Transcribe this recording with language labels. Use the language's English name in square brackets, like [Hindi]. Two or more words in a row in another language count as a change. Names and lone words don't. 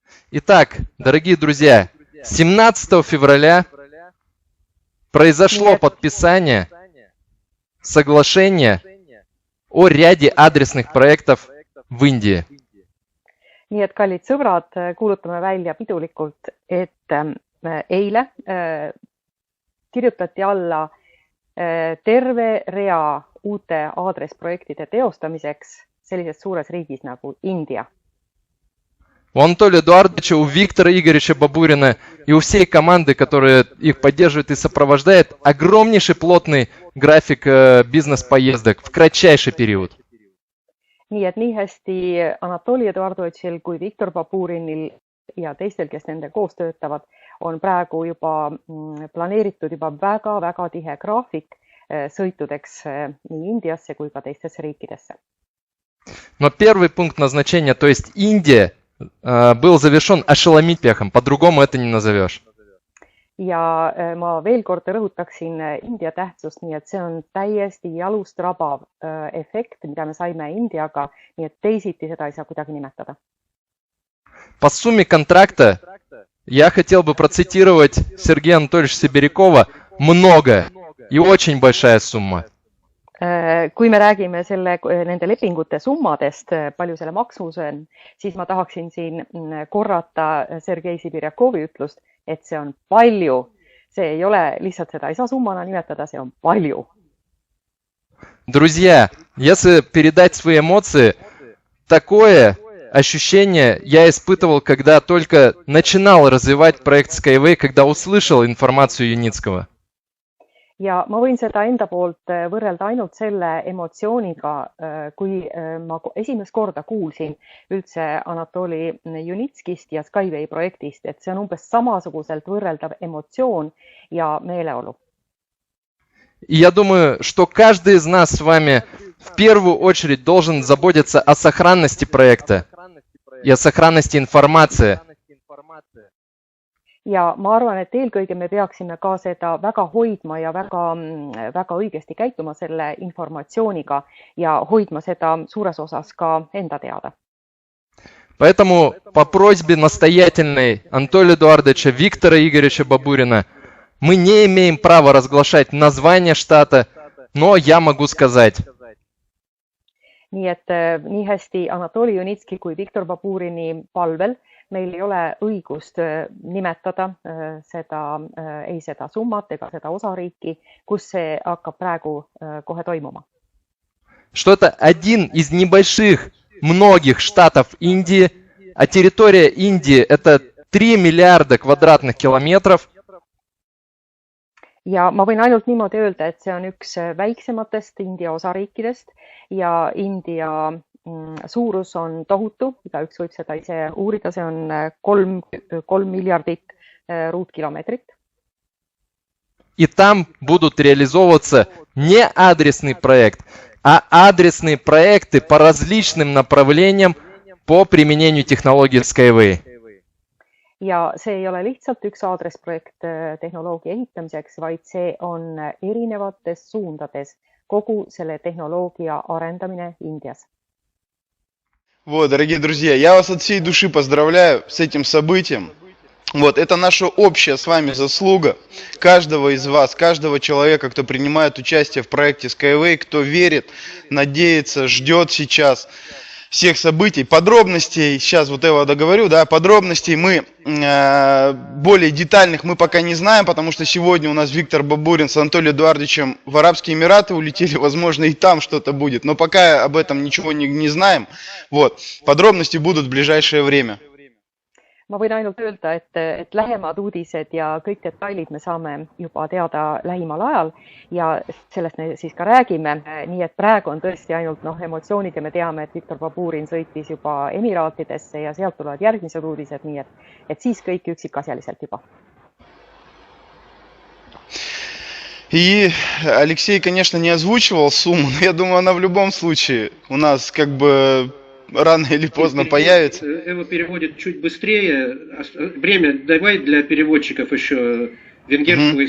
[Russian] Итак, дорогие друзья, 17 февраля произошло подписание соглашения о ряде адресных проектов в Индии. [Estonian] Nii et kallid sõbrad, kuulutame välja pidulikult, et eile kirjutati alla terve rea uute aadressprojektide teostamiseks sellises suures riigis nagu India. [Russian] У Анатолия Эдуардовича, у Виктора Игоревича Бабурина и у всей команды, которая их поддерживает и сопровождает, огромнейший плотный график бизнес-поездок в кратчайший период. [Estonian] Nii et nii hästi Anatoli Eduardovitšil kui Viktor Baburinil ja teistel, kes nende koos töötavad, on praegu juba planeeritud juba väga tihe graafik sõitudeks nii Indiasse kui ka teistesse riikidesse. [Russian] Но первый пункт назначения, то есть Индия, был завершен ошеломительным, по-другому это не назовешь. [Estonian] Ja ma veel kord rõhutaksin India tähtsust, nii et see on täiesti jalust rabav efekt, mida me saime Indiaga, nii et teisiti seda ei saa kuidagi nimetada. [Russian] По сумме контракта я хотел бы процитировать Сергея Анатольевича Сибирякова «много» и очень большая сумма. [Estonian] Kui me räägime nende lepingute summadest, palju selle maksumus on, siis ma tahaksin siin korrata Sergei Sibirjakovi ütlust, et see on palju. See ei ole lihtsalt seda ei saa summana nimetada, see on palju. [Russian] Друзья, если передать свои эмоции, такое ощущение я испытывал, когда только начинал развивать проект Skyway, когда услышал информацию Юницкого. [Estonian] Ja ma võin seda enda poolt võrrelda ainult selle emotsiooniga, kui ma esimest korda kuulsin üldse Anatoli Junitskist ja Skyway projektist, et see on umbes samasuguselt võrreldav emotsioon ja meeleolu. [Russian] И я думаю, что каждый из нас с вами в первую очередь должен заботиться о сохранности проекта и о сохранности информации. [Estonian] Ja ma arvan, et eelkõige me peaksime ka seda väga hoidma ja väga õigesti käituma selle informatsiooniga ja hoidma seda suures osas ka enda teada. [Russian] Поэтому по просьбе настоятельной Анатолия Эдуардовича, Виктора Игоревича Бабурина мы не имеем права разглашать название штата, но я могу сказать. [Estonian] Nii et nii hästi Anatoli Junitski kui Viktor Baburini palvel meil ei ole õigust nimetada ei seda summat ega seda osariiki, kus see hakkab praegu kohe toimuma. [Russian] Что это один из небольших многих штатов Индии, а территория Индии это 3 миллиарда квадратных километров. [Estonian] Ja ma võin ainult niimoodi öelda, et see on üks väiksematest India osariikidest ja India suurus on tohutu, igaüks võib seda ise uurida, see on 3 miljardit ruutkilomeetrit. [Russian] И там будут реализовываться не адресный проект, а адресные проекты по различным направлениям по применению технологии Skyway. [Estonian] Ja see ei ole lihtsalt üks aadressprojekt tehnoloogia ehitamiseks, vaid see on erinevates suundades kogu selle tehnoloogia arendamine Indias. [Russian] Вот, дорогие друзья, я вас от всей души поздравляю с этим событием. Вот, это наша общая с вами заслуга каждого из вас, каждого человека, кто принимает участие в проекте Skyway, кто верит, надеется, ждет сейчас всех событий, подробностей, сейчас вот я договорю, да, подробностей мы, более детальных мы пока не знаем, потому что сегодня у нас Виктор Бабурин с Анатолием Эдуардовичем в Арабские Эмираты улетели, возможно и там что-то будет, но пока об этом ничего не знаем, вот, подробности будут в ближайшее время. [Estonian] Ma võin ainult öelda, et lähemad uudised ja kõik detailid me saame juba teada lähimal ajal ja sellest me siis ka räägime. Nii et praegu on tõesti ainult emotsioonid ja me teame, et Viktor Baburin sõitis juba Emiraatidesse ja sealt tulevad järgmised uudised, nii et siis kõik üksikasjaliselt juba. [Russian] И Алексей, конечно, не озвучивал сумму, но я думаю, она в любом случае у нас как бы рано или поздно появится. Эва переводит чуть быстрее. Время давай для переводчиков еще венгерского и